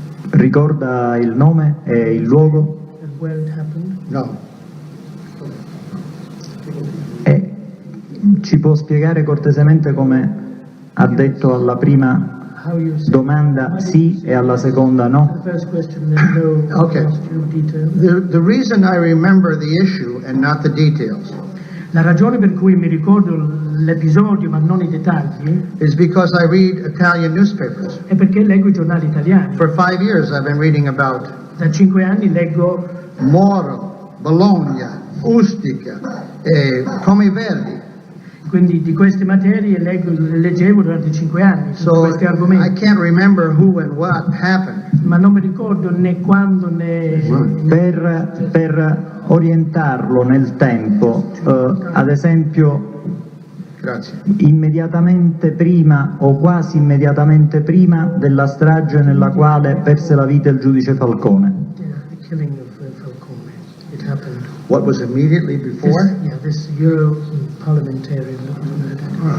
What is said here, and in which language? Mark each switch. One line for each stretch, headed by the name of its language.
Italian: Ricorda il nome e il luogo? No. E ci può spiegare cortesemente come ha detto alla prima domanda sì e alla seconda no?
English: Okay. The reason I remember the issue and not the details
Italian: La ragione per cui mi ricordo l'episodio ma non i dettagli
English: is because I read Italian newspapers.
Italian: è perché leggo i giornali italiani.
English: For 5 years I've been reading about
Italian: Da 5 anni leggo
English: Moro, Bologna, Ustica, Come Verdi.
Italian: quindi di queste materie leggevo durante 5 anni su
English: So
Italian: questi
English: I
Italian: argomenti,
English: can't remember who and what happened.
Italian: ma non mi ricordo né quando né... Per orientarlo nel tempo, ad esempio Grazie. immediatamente prima o quasi immediatamente prima della strage nella quale perse la vita il giudice Falcone.
English: The killing of Falcone. It happened. What was immediately before? This Euro parliamentarian that was murdered.